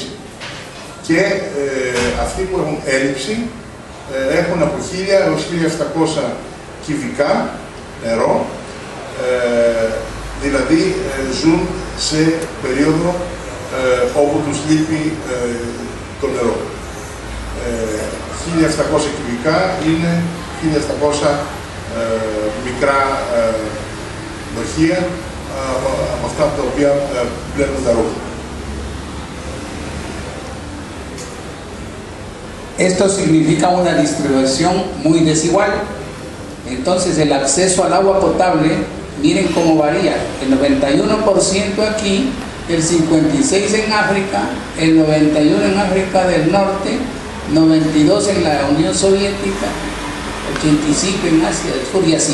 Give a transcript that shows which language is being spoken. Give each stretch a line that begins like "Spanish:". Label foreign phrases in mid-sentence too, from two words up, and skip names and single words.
Greek: Και αυτοί που έχουν έλλειψη έχουν από 1000 έως 1700 κυβικά νερό, δηλαδή ζουν σε περίοδο όπου τους λείπει το νερό. 1700 κυβικά είναι 1700 μικρά δοχεία από αυτά τα οποία βλέπουν τα ρούχα.
Spanish: Esto significa una distribución muy desigual. Entonces el acceso al agua potable, miren cómo varía. El 91% aquí, el 56% en África, el 91% en África del Norte, 92% en la Unión Soviética, 85% en Asia del Sur y así.